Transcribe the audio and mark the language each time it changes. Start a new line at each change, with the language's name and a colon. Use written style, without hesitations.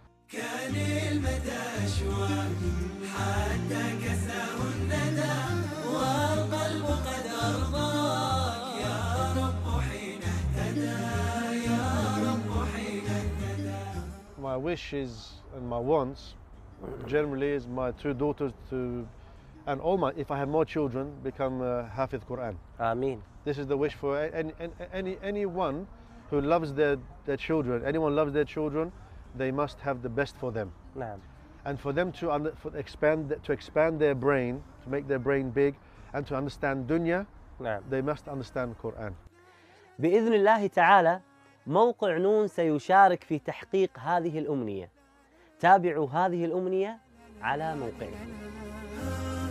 Arabic: كان المدى أشواق حتى كساه الندى والقلب قد أرضاك يا رب حين اهتدى يا رب حين اهتدى.
English: My wishes and my wants generally is my 2 daughters to, and all my, if I have more children, become Hafiz Quran.
Arabic: آمين.
English: This is the wish for anyone who loves their children. Anyone loves their children, they must have the best for them.
Arabic: نعم.
English: And for them to expand their brain, to make their brain big, and to understand dunya,
Arabic: نعم.
English: they must understand Quran.
Arabic: بإذن الله تعالى موقع نون سيشارك في تحقيق هذه الأمنية. تابعوا هذه الأمنية على موقعه.